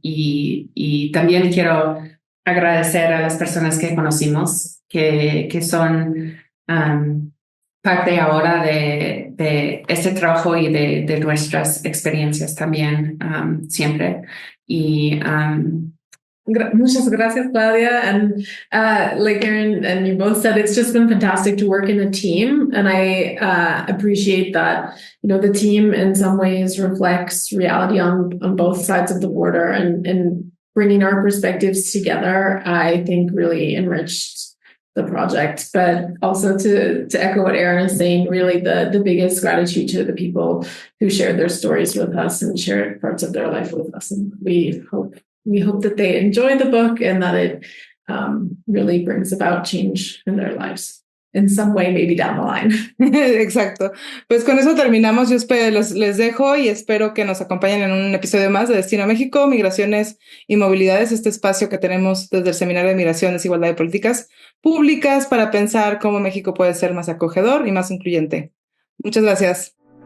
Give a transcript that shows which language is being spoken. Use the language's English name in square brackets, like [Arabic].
[Spanish] Y también quiero agradecer a las personas que conocimos, que son parte ahora de este trabajo y de nuestras experiencias también, siempre. Y Muchas gracias, Claudia. [English] And like Erin and you both said, it's just been fantastic to work in a team. And I appreciate that, you know, the team in some ways reflects reality on both sides of the border, and bringing our perspectives together, I think really enriched the project. But also to echo what Erin is saying, really the biggest gratitude to the people who shared their stories with us and shared parts of their life with us. And we hope that they enjoy the book and that it really brings about change in their lives in some way, maybe down the line. [Spanish] Exacto. Pues con eso terminamos. Yo les dejo y espero que nos acompañen en un episodio más de Destino México, Migraciones y Movilidades, este espacio que tenemos desde el Seminario de Migración, Desigualdad y Políticas Públicas para pensar cómo México puede ser más acogedor y más incluyente. Muchas gracias.